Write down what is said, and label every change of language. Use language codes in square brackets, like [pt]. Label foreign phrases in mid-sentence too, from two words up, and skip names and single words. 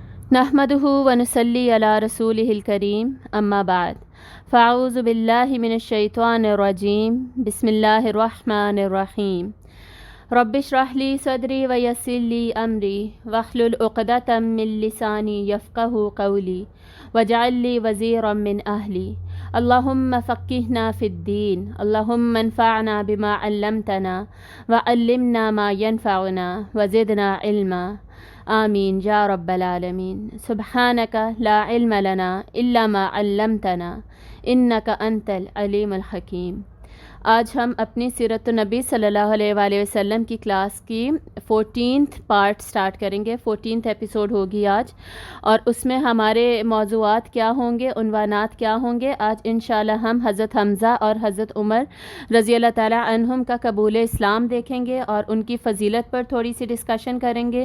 [ar] نحمده ونصلي على رسوله الكريم أما بعد فأعوذ بالله من الشيطان الرجيم بسم الله الرحمن الرحيم رب اشرح لي صدري ويسر لي أمري واحلل عقدة من لساني يفقهوا قولي واجعل لي وزيرا من أهلي اللهم فقهنا في الدين اللهم انفعنا بما علمتنا وعلمنا ما ينفعنا وزدنا علما آمين يا رب العالمين. سبحانك لا علم لنا إلا ما علمتنا إنك أنت العليم الحكيم. [hi] आज हम अपनी सीरतुन नबी [ar] صلى الله عليه وسلم [hi] की क्लास की 14th [en] part start [hi] करेंगे। 14th एपिसोड होगी आज, और उसमें हमारे मौज़ूआत क्या होंगे, उन्वानात क्या होंगे। आज इंशाल्लाह हम हज़रत हमज़ा और हज़रत उमर [ar] رضي الله تعالى عنهم [hi] का कबूल इस्लाम देखेंगे और उनकी फ़जीलत पर थोड़ी सी डिस्कशन करेंगे।